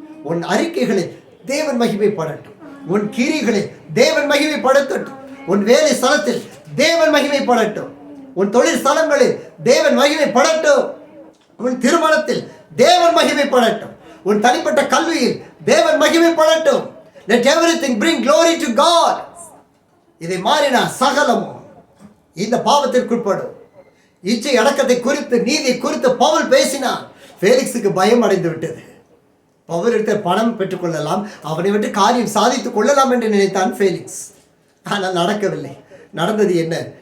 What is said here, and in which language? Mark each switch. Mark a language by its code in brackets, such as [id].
[ta] உன் அறிக்கைகளில் தேவன் மகிமைப்படட்டும், உன் கிரிகளில் தேவன் மகிமைப்படுத்தட்டும், உன் வேலை ஸ்தலத்தில் தேவன் மகிமைப்படட்டும், உன் தொழில் ஸ்தலங்களில் தேவன் மகிமைப்படட்டும், உன் திருமணத்தில் தேவன் மகிமைப்படட்டும், உன் தனிப்பட்ட கல்வியில் தேவன் மகிமைப்படட்டும். [en] Let everything bring glory to God. [ta] இதை மாறினா சகலமும் இந்த பாவத்திற்குட்படும். இச்சை அடக்கத்தை குறித்து, நீதியை குறித்து பவுல் பேசினான். ஃபேலிக்ஸுக்கு பயம் அடைந்து விட்டது. பவுல் எடுத்த பணம் பெற்றுக்கொள்ளலாம், அவனை விட்டு காரியம் சாதித்துக் கொள்ளலாம் என்று நினைத்தான் ஃபேலிக்ஸ். ஆனால் நடக்கவில்லை. நடந்தது என்ன?